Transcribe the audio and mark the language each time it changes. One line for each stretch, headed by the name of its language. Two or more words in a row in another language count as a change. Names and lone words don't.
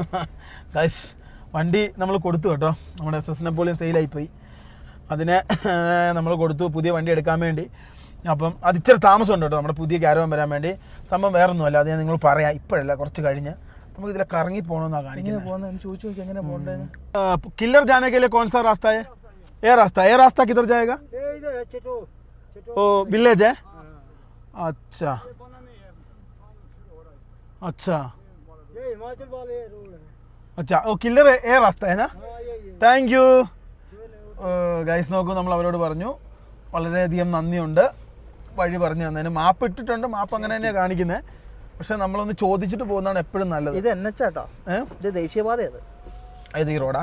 Malayalam: വണ്ടി നമ്മൾ കൊടുത്തു കേട്ടോ. നമ്മുടെ SS നെപ്പോളിയൻ സെയിലായിപ്പോയി. അതിനെ നമ്മൾ കൊടുത്തു പുതിയ വണ്ടി എടുക്കാൻ വേണ്ടി. അപ്പം അത് ഇച്ചിരി താമസമുണ്ട് കേട്ടോ നമ്മുടെ പുതിയ ക്യാരവൻ വരാൻ വേണ്ടി. സംഭവം വേറൊന്നുമല്ല, അത് ഞാൻ നിങ്ങൾ പറയാം. ഇപ്പോഴല്ല, കുറച്ച് കഴിഞ്ഞ് നമുക്ക് ഇതിലെ കറങ്ങി പോകണമെന്നാണ് കാണിക്കുന്നത്.
Hindi: किलर जाने के लिए कौन सा रास्ता है? ये रास्ता किधर जाएगा? ओ विलेज है. अच्छा अच्छा अच्छा, ओ किलर ये रास्ता है ना?
English: thank you guys.
Malayalam: നോക്കൂ, നമ്മൾ അവരോട് പറഞ്ഞു വളരെയധികം നന്ദിയുണ്ട് വഴി പറഞ്ഞു തന്നതിന്. മാപ്പ് ഇട്ടിട്ടുണ്ട്, മാപ്പ് അങ്ങനെ തന്നെയാണ് കാണിക്കുന്നത്. പക്ഷെ നമ്മളൊന്ന് ചോദിച്ചിട്ട് പോകുന്നതാണ് എപ്പോഴും നല്ലത്. ഇത് NH-ആട്ടോ, ഇത് ദേശീയപാതയത്. ഇത് ഈ റോഡാ?